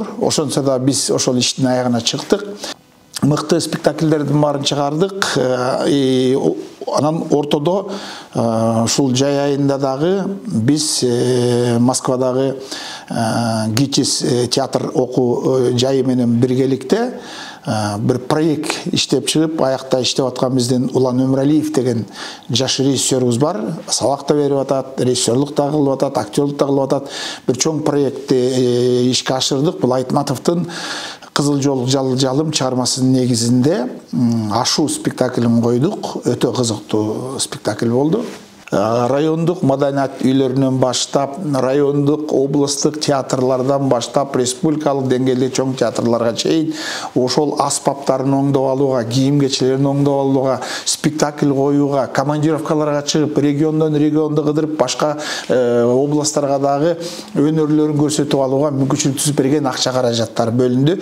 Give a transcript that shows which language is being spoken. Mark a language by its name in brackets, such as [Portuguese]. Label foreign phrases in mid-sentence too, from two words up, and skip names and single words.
[Kyrgyz] Ошонсо да биз ошол иштин аягына чыктык. Мыкты спектакльдердин баарын чыгардык. Анан ортодо ушул жай айында дагы биз Москвадагы ГИТИС театр окуу жайы менен биргеликте бир проект иштеп чыгып аякта иштеп аткан бизден Ulan Ömraliyev деген жаш режиссерimiz бар. Сабак да берип атат, режиссерлук да кылып атат, актерлук да кылып атат. Bir чоң проектти ишке ашырдык. Бул Айтматовдун Кызыл жол жалым чыгармасынын негизинде Ашу спектаклин койдук. Өтө кызыктуу спектакль болду. Райондук маданият үйлөрүнөн баштап, райондук, областык театрлардан баштап, республикалык деңгээлде чоң театрларга чейин ошол аспаптарын оңдоп алууга, кийим-кечилерин оңдоп алууга, спектакль коюуга, командировкаларга чыгып, региондон регионду кыдырып, башка областтарга дагы өнөрлөрүн көрсөтүп алууга мүмкүнчүлүк түзүп берген акча каражаттар бөлүндү.